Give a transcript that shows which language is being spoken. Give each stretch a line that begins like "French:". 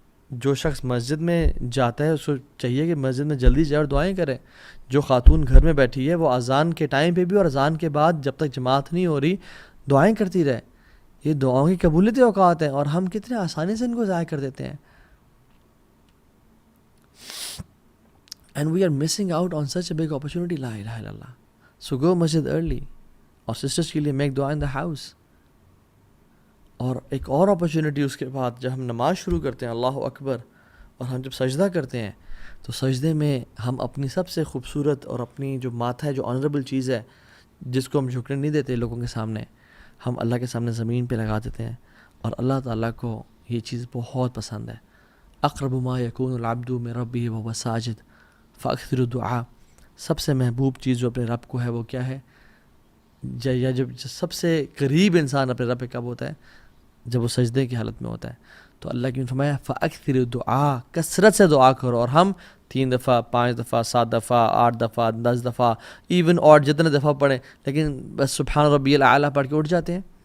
Urdu: جو شخص مسجد میں جاتا ہے اس کو چاہیے کہ مسجد میں جلدی جائے اور دعائیں کرے. جو خاتون گھر میں بیٹھی ہے وہ اذان کے ٹائم پہ بھی اور اذان کے بعد جب تک جماعت نہیں ہو رہی دعائیں کرتی رہے. یہ دعاؤں کی قبولیت اوقات ہیں اور ہم کتنے آسانی سے ان کو ضائع کر دیتے ہیں.
English: And we are missing out on such a big opportunity.
Arabic: La ilaha illallah.
English: So go masjid early.
Urdu: اور سسٹرس کے لیے
English: Make dua in the house.
Urdu: اور ایک اور اپرچونیٹی اس کے بعد جب ہم نماز شروع کرتے ہیں, اللہ اکبر, اور ہم جب سجدہ کرتے ہیں تو سجدے میں ہم اپنی سب سے خوبصورت اور اپنی جو ماتھا ہے, جو آنریبل چیز ہے جس کو ہم جھکنے نہیں دیتے لوگوں کے سامنے, ہم اللہ کے سامنے زمین پہ لگا دیتے ہیں. اور اللہ تعالیٰ کو یہ چیز بہت پسند ہے.
Arabic: اقرب ما یکون العبد من ربہ وهو ساجد فاکثر الدعاء.
Urdu: سب سے محبوب چیز جو اپنے رب کو ہے وہ کیا ہے, یا جب سب سے قریب انسان اپنے رب پہ کب ہوتا ہے, جب وہ سجدے کی حالت میں ہوتا ہے. تو اللہ کی فرمایا
Arabic: فاکثر الدعاء,
Urdu: کثرت سے دعا کرو. اور ہم 3 دفعہ 5 دفعہ 7 دفعہ 8 دفعہ 10 دفعہ ایون اور جتنے دفعہ پڑھیں, لیکن بس
Arabic: سبحان ربی الاعلیٰ
Urdu: پڑھ کے اٹھ جاتے ہیں.